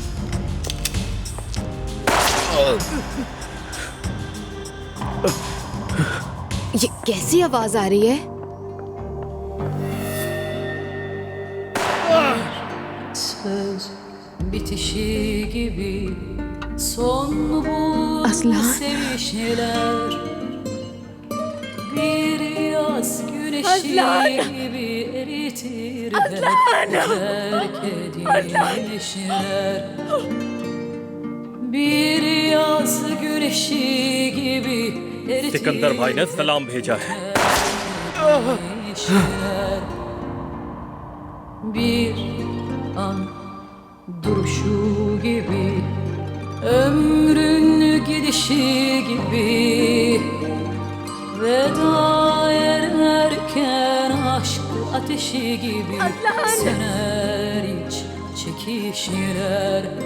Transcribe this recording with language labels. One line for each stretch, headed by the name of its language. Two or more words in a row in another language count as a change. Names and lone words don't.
Hindi: ये कैसी आवाज आ रही है?
Turkish: Söz bitişi gibi son bu Aslan. sevişmeler, bir yaz güneşi Aslan. gibi eritir terk edilmişler. Bir yaz güneşi gibi eritir
Hindi: सिकंदर भाई ने सलाम भेजा है।
Turkish: terk. Bir an duruşu gibi, ömrün gidişi gibi, veda ederken aşk ateşi gibi söner iç çekişler.